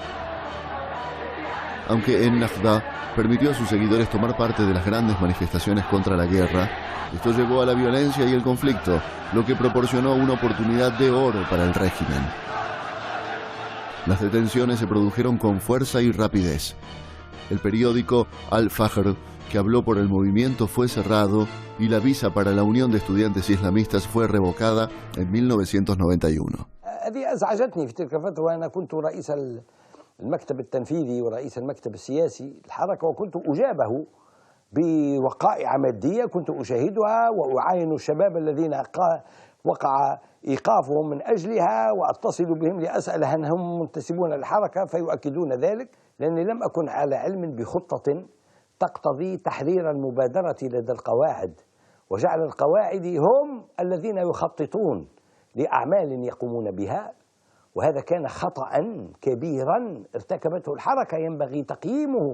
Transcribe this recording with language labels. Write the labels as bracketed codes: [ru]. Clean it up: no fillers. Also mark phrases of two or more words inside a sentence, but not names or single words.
[es] Aunque Ennahda permitió a sus seguidores tomar parte de las grandes manifestaciones contra la guerra, esto llevó a la violencia y el conflicto, lo que proporcionó una oportunidad de oro para el régimen. Las detenciones se produjeron con fuerza y rapidez. El periódico Al-Fajr, que habló por el movimiento, fue cerrado y la visa para la Unión de Estudiantes Islamistas fue revocada en 1991. [ar] المكتب التنفيذي ورئيس المكتب السياسي الحركة، وكنت أجابه بوقائع مادية كنت أشاهدها وأعاين الشباب الذين وقع إيقافهم من أجلها، وأتصل بهم لأسأل هل هم منتسبون للحركة فيؤكدون ذلك، لأني لم أكن على علم بخطة تقتضي تحرير المبادرة لدى القواعد وجعل القواعد هم الذين يخططون لأعمال يقومون بها، وهذا كان خطأ كبيرا ارتكبته الحركة ينبغي تقييمه.